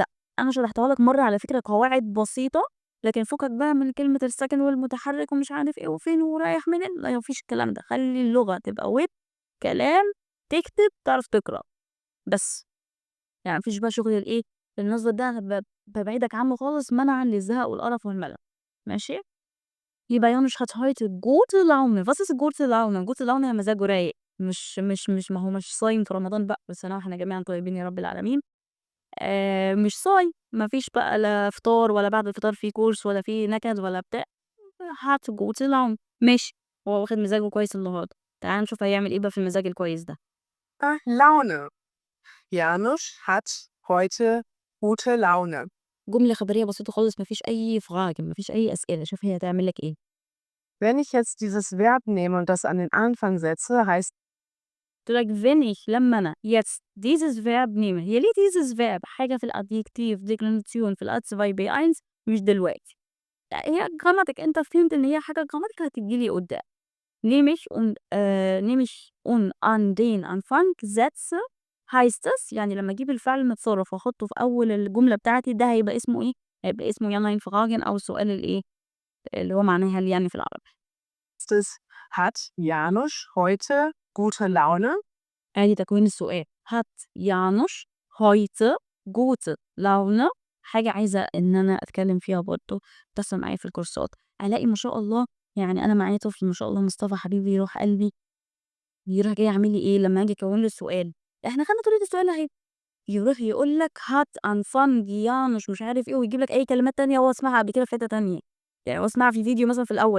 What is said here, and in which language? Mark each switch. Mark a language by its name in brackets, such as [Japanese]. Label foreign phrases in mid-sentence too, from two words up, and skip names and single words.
[Arabic] أنا شرحتها لك مرّة على فكرة قواعد بسيطة، لكن فكك بقى من كلمة الساكن والمتحرك ومش عارف إيه وفين ورايح منين، لا ما فيش الكلام ده. خلّي اللغة تبقى web كلام، تكتب، تعرف تقرا، بس. يعني ما فيش بقى شغل الإيه، النصب ده أنا بابعدك عنه خالص منعًا للزهق والقرف والملل، ماشي؟ [German] يبقى Janusz hat heute gute Laune. Was ist gute Laune؟ gute Laune [Arabic] يعني مزاجه رايق، مش ما هو مش صايم في رمضان بقى، كل سنة وإحنا جميعًا طيبين يا رب العالمين. مش صايم، ما فيش بقى لا فطار ولا بعد الفطار في كورس ولا في نكد ولا بتاع، [German] hat gute Laune [Arabic] ماشي، هو واخد مزاجه كويس النهارده. تعالَ نشوف هيعمل إيه بقى في المزاج الكويس ده. [German] Laune. Janusz hat heute gute Laune. [Arabic] جملة خبرية بسيطة خالص، ما فيش أي Fragen، ما فيش أي أسئلة، شوف هي هتعمل لك إيه. [German] Wenn ich jetzt dieses Verb nehme und das an den Anfang setze, heißt [Arabic] قُلت لك [German] wenn ich [Arabic] لمّا أنا [German] jetzt dieses Verb nehme. [Arabic] هي ليه [German] dieses Verb؟ [Arabic] حاجة في ال [German] adjektiv Deklination [Arabic] في الأ2 B1 مش دلوقتي. لأ هي Grammatik، أنت فهمت إن هي حاجة Grammatik هتيجي لي قدّام. [German] nehme ich und an den Anfang setze heißt es [Arabic] يعني لمّا أجيب الفعل المتصرف وأحطه في أول الجملة بتاعتي ده هيبقى اسمه إيه؟ هيبقى اسمه [German] ja nein Fragen [Arabic] أو السؤال الإيه، اللي هو معناه هل يعني في العربي. [German] es, hat Janusz heute gute Laune? [Arabic] آدي تكوين السؤال. [German] hat Janusz heute gute Laune؟ [Arabic] حاجة عايزة إن أنا أتكلم فيها برضه، بتحصل معايا في الكورسات. ألاقي ما شاء الله يعني أنا معايا طفل ما شاء الله مصطفى حبيبي يروح قلبي، يروح جاي عامل لي إيه لمّا آجي أكوّن له السؤال، إحنا خدنا طريقة السؤال أهي، يروح يقول لك [German] hat Anfang Janusz [Arabic] مش عارف إيه، ويجيب لك أي كلمات تانية هو سمعها قبل كده في حتة تانية، يعني هو سمعها في فيديو مثلًا في الأول.